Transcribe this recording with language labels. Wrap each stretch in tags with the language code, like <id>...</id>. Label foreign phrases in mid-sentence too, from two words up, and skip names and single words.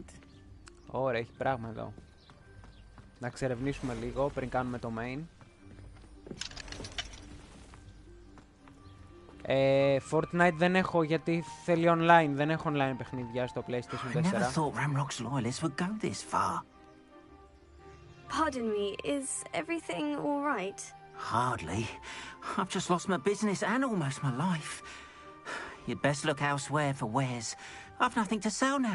<el>Ωραία, έχει πράγμα εδώ. Να ξερευνήσουμε λίγο πριν κάνουμε το main. Fortnite δεν έχω γιατί θέλει online. Δεν έχω online παιχνίδια στο PlayStation 4.</el> <en>I never thought Ramrock's loyalists would go this far. Pardon me, is everything all right? Hardly. I've just lost my business and almost my life. You'd best look elsewhere for wares. I've nothing to sell now.</en>